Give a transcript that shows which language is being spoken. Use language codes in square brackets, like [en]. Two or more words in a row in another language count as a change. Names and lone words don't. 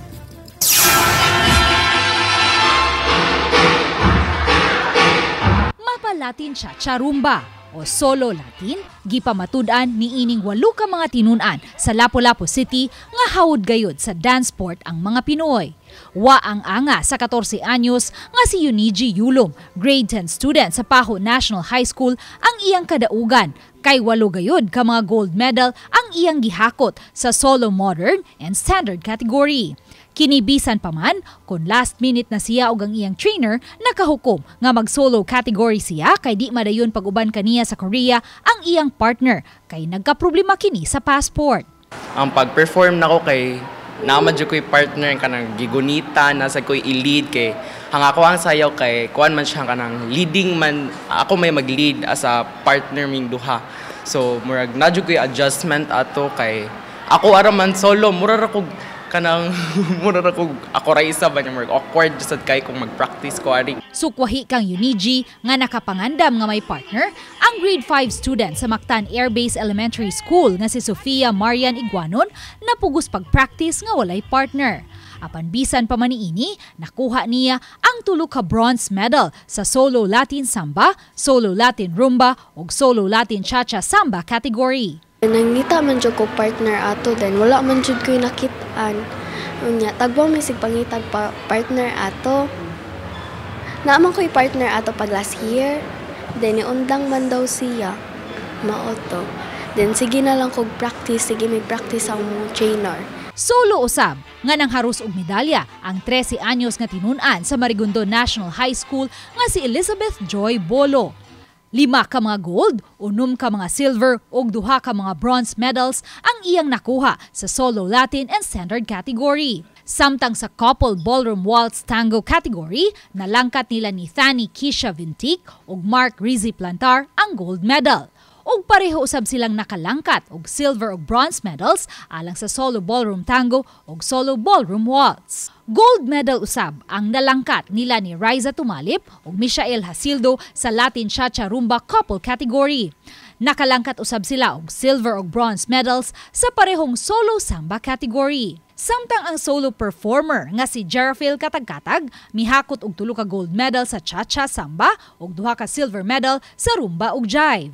[en] Latin Cha-Cha Rumba o Solo Latin, [ceb] gipamatud-an ni ining 8 ka mga tinunan sa Lapu-Lapu City nga hawod gayud sa dance sport ang mga Pinoy. Wa ang anga sa 14 anyos nga si Euniji Yulom, [en] grade 10 student [ceb] sa Paho National High School ang iyang kadaugan. Kay 8 gayud ka mga [en] gold medal [ceb] ang iyang gihakot sa [en] solo modern and standard category. [ceb] Kinibisan pa man kung [en] last minute [ceb] na siya og ang iyang trainer nakahukom nga mag-solo category siya kay di madayon pag-uban kaniya sa Korea ang iyang partner kay nagkaproblema kini sa passport. Ang pag-perform nako kay namadyo ko'y partner kanang gigunita nasa ko'y i-lead kay hang ako ang sayaw kay kuan man siya kanang leading man ako may mag-lead [en] as a partner [ceb] ming duha. So murag nadyo ko'y adjustment ato kay ako ara man solo mura ra ko kanang mura ra ko ako ra isa ba niya awkward sad kay kung mag-practice ko ari. Sukwahi kang Euniji nga nakapangandam nga may partner ang [en] grade 5 student [ceb] sa Mactan Air Base Elementary School nga si Sofia Marian Iguanon napugos pag-practice nga walay partner. Apan bisan pa man niini, nakuha niya ang 3 ka [en] bronze medal [ceb] sa [en] Solo Latin Samba, Solo Latin Rumba [ceb] ug [en] Solo Latin Cha-Cha Samba category. [ceb] Nangita man jud ko partner ato then wala man jud ko'y nakit-an. Unya tagbang misig pangitag partner ato. Naaman ko'y partner ato pag last year. Then iundang man daw siya. maoto. Then sige na lang kog practice, sige may practice ang mong trainer. Solo usab nga nang harus og medalya ang 13 anyos nga tinunan sa Marigundo National High School nga si Elizabeth Joy Bolo. 5 ka mga gold, 6 ka mga silver ug 2 ka mga [en] bronze medals [ceb] ang iyang nakuha sa [en] solo Latin and standard category. [ceb] Samtang sa [en] couple ballroom waltz tango category, [ceb] nalangkat nila ni Thani Kisha Vintic ug Mark Rizzi Plantar ang [en] gold medal. [ceb] Ug pareho usab silang nakalangkat og silver ug [en] bronze medals [ceb] alang sa [en] solo ballroom tango [ceb] ug [en] solo ballroom waltz. Gold medal [ceb] usab ang nalangkat nila ni Riza Tumalip ug Michael Hasildo sa [en] Latin Cha-Cha Rumba couple category. [ceb] Nakalangkat usab sila og silver ug [en] bronze medals [ceb] sa parehong [en] solo samba category. [ceb] Samtang ang [en] solo performer [ceb] nga si Jerafil Katagkatag mihakot og 3 ka [en] gold medal [ceb] sa Cha-Cha Samba ug 2 ka [en] silver medal [ceb] sa Rumba ug Jive.